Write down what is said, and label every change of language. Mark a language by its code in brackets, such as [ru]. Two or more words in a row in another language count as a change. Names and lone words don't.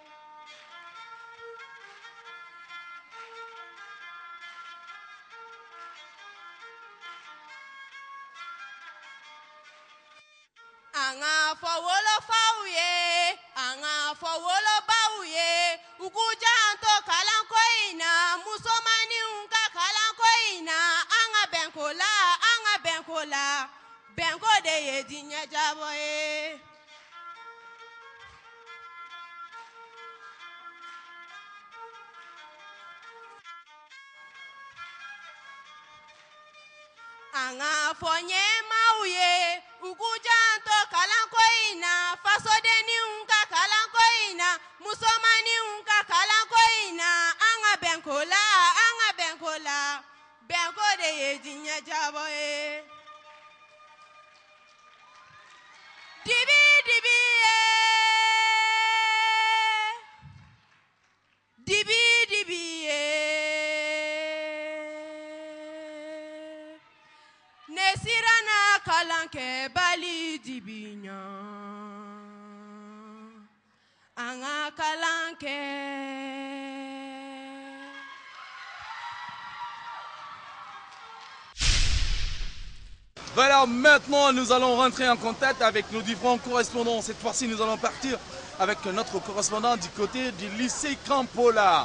[bm] Anga fawolo fauye, anga fawolo bauye, ukujanto kalankoina, musomani unka kalankoina, anga benkola, benko de ye dinya jabo ye. Anga fonye mauye, ukujanto kalankoina, faso deni unka kalankoina, musomani unka kalankoina, anga benkola, benko de ye dinya jabo ye. Dibi dibi ye, dibi dibi ye. Nesirana kalanke bali dibinya anga kalanke. [fr] Voilà, maintenant nous allons rentrer en contact avec nos différents correspondants. Cette fois-ci, nous allons partir avec notre correspondant du côté du lycée Campola.